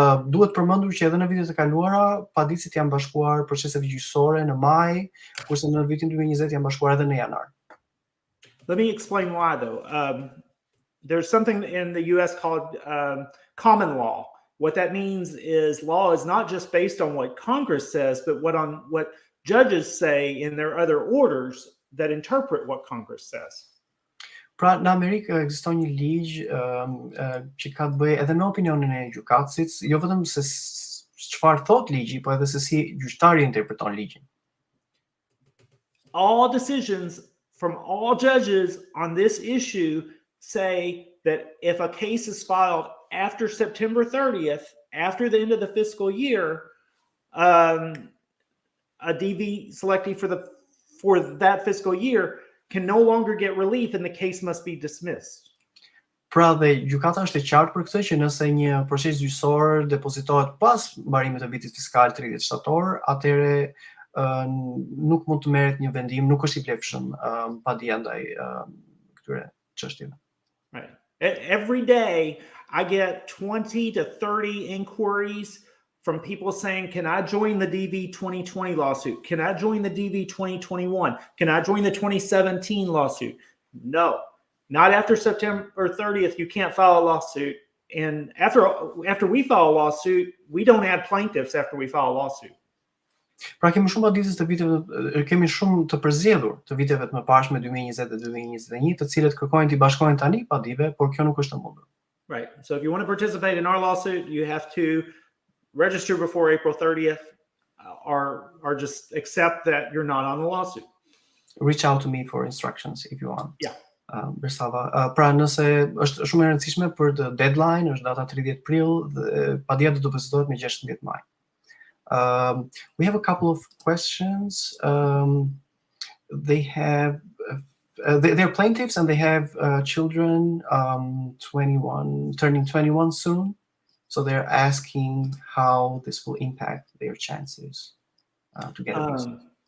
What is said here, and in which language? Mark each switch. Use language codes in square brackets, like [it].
[sq] Duhet përmendur që edhe në vitet e kaluara padisit janë bashkuar proceseve gjyqësore në maj, kurse në vitin 2020 janë bashkuar edhe në janar. [en] Let me explain why, though. There's something in the U.S. called common law. What that means is law is not just based on what Congress says, but what judges say in their other orders that interpret what Congress says. [sq] Pra, në Amerikë ekziston një ligj që ka të bëjë edhe me opinionin e gjykatësit, jo vetëm se çfarë thot ligji, po edhe se si gjyqtari interpreton ligjin. [en] All decisions from all judges on this issue say that if a case is filed after September 30th, after the end of the fiscal year, a DV selectee for that fiscal year can no longer get relief and the case must be dismissed. [sq] Pra dhe gjykata është e qartë për këtë që nëse një proces gjyqësor depozitohet pas mbarimit të vitit fiskal 30 shtator, atëherë nuk mund të merret një vendim, nuk është i plotshëm padia ndaj këtyre çështjeve. [en] Right. Every day I get 20 to 30 inquiries from people saying, can I join the DV 2020 lawsuit? Can I join the DV 2021? Can I join the 2017 lawsuit? No, not after September 30th. You can't file a lawsuit. And after we file a lawsuit, we don't add plaintiffs after we file a lawsuit. [sq] Pra kemi shumë paditës kemi shumë të përzjedhur të viteve të mëparshme 2020 dhe 2021, të cilët kërkojnë t'i bashkojnë tani padive, por kjo nuk është e mundur. [en] Right. So if you want to participate in our lawsuit, you have to register before April 30th or just accept that you're not on the lawsuit. Reach out to me for instructions if you want. Yeah. Bersava. [sq] Pra nëse është shumë e rëndësishme për [en] the deadline, [sq] është data 30 prill dhe padia do të depozitohet me 16 maj. [en] We have a couple of questions. They're plaintiffs and they have children turning 21 soon. So they're asking how this will impact their chances to get a visa.